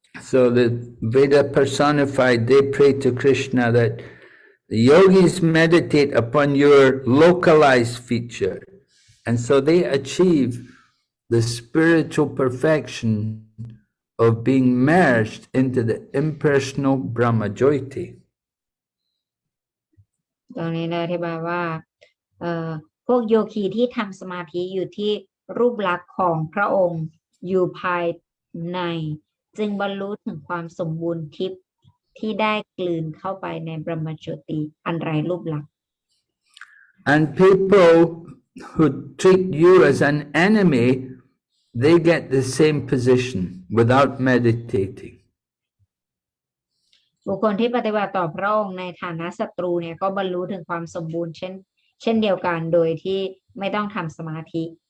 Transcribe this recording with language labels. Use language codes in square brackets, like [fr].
[en] So the Veda personified, they pray to Krishna that the yogis meditate upon your localized feature. And so they achieve the spiritual perfection of being merged into the impersonal Brahma Jyoti. [th] ตรงนี้ได้อธิบายว่าพวกโยคีที่ทำสมาธิอยู่ที่รูปลักษณ์ของพระองค์อยู่ภายในจึงบรรลุถึงความสมบูรณ์ทิพย์ที่ได้กลืนเข้าไปในบรมโจติอันไร้รูปลักษณ์ [en] And people who treat you as an enemy, they get the same position without meditating. [th] บุคคลที่ปฏิบัติต่อพระองค์ในฐานะศัตรูเนี่ยก็บรรลุถึงความสมบูรณ์เช่นเดียวกันโดยที่ไม่ต้องทำสมาธิ